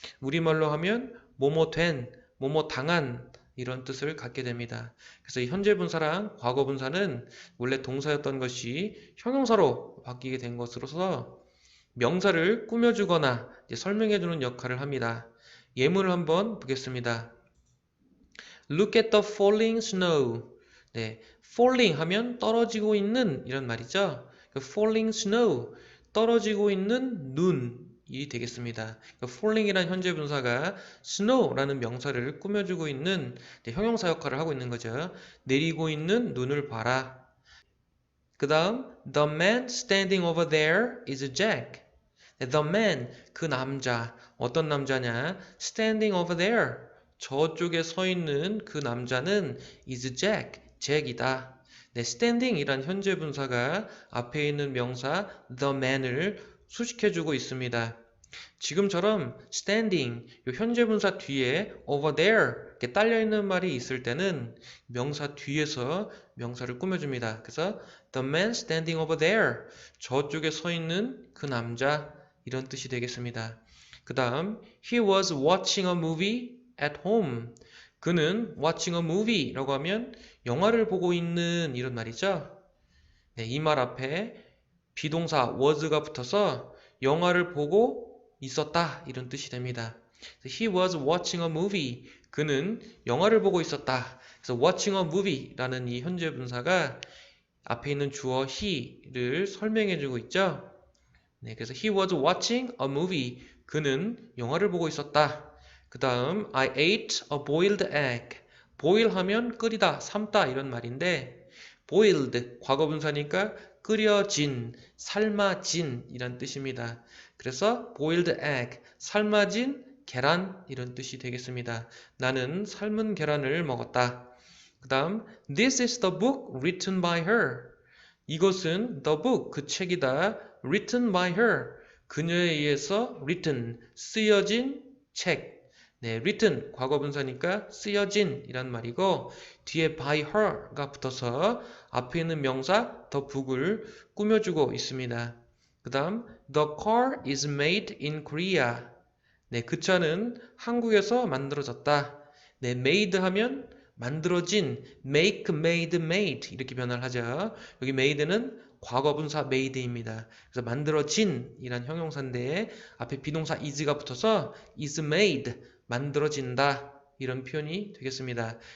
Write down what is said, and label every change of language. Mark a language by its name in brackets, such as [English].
[Korean] 우리말로 하면 뭐뭐 된, 뭐뭐 당한 이런 뜻을 갖게 됩니다. 그래서 이 현재 분사랑 과거 분사는 원래 동사였던 것이 형용사로 바뀌게 된 것으로서 명사를 꾸며주거나 설명해주는 역할을 합니다. 예문을 한번 보겠습니다. [English] Look at the falling snow. [Korean] 네, falling 하면 떨어지고 있는 이런 말이죠. [English] falling snow, [Korean] 떨어지고 있는 눈이 되겠습니다. falling이란 현재 분사가 snow라는 명사를 꾸며주고 있는 형용사 역할을 하고 있는 거죠. 내리고 있는 눈을 봐라. 그 다음 [English] The man standing over there is Jack. The man, [Korean] 그 남자, 어떤 남자냐? [English] Standing over there, [Korean] 저쪽에 서 있는 그 남자는 [English] is Jack, [Korean] 잭이다. 네, standing이란 현재 분사가 앞에 있는 명사 [English] the man [Korean] 을 수식해주고 있습니다. 지금처럼 standing, 요 현재 분사 뒤에 over there 이렇게 딸려있는 말이 있을 때는 명사 뒤에서 명사를 꾸며줍니다. 그래서 [English] the man standing over there, [Korean] 저쪽에 서 있는 그 남자, 이런 뜻이 되겠습니다. 그 다음 [English] he was watching a movie at home. [Korean] 그는 [English] watching a movie [Korean] 라고 하면 영화를 보고 있는 이런 말이죠. 네, 이 말 앞에 비동사 was가 붙어서 영화를 보고 있었다 이런 뜻이 됩니다. [English] He was watching a movie. [Korean] 그는 영화를 보고 있었다. 그래서 [English] watching a movie [Korean] 라는 이 현재 분사가 앞에 있는 주어 he를 설명해주고 있죠. 네, 그래서 [English] he was watching a movie. [Korean] 그는 영화를 보고 있었다. 그 다음 [English] I ate a boiled egg. [Korean] boil 하면 끓이다, 삶다 이런 말인데 boiled, 과거 분사니까 끓여진, 삶아진 이란 뜻입니다. 그래서 [English] boiled egg, [Korean] 삶아진 계란 이런 뜻이 되겠습니다. 나는 삶은 계란을 먹었다. 그 다음 [English] This is the book written by her. [Korean] 이것은 [English] the book, [Korean] 그 책이다. [English] written by her, [Korean] 그녀에 의해서 written, 쓰여진 책. 네, written, 과거 분사니까 쓰여진 이란 말이고 뒤에 [English] by her [Korean] 가 붙어서 앞에 있는 명사 [English] the book [Korean] 을 꾸며주고 있습니다. 그 다음 [English] the car is made in Korea. [Korean] 네, 그 차는 한국에서 만들어졌다. 네, made 하면 만들어진, [English] make, made, made [Korean] 이렇게 변화를 하죠. 여기 made는 과거분사 made입니다. 그래서 만들어진 이란 형용사인데 앞에 비동사 is가 붙어서 [English] is made, [Korean] 만들어진다 이런 표현이 되겠습니다.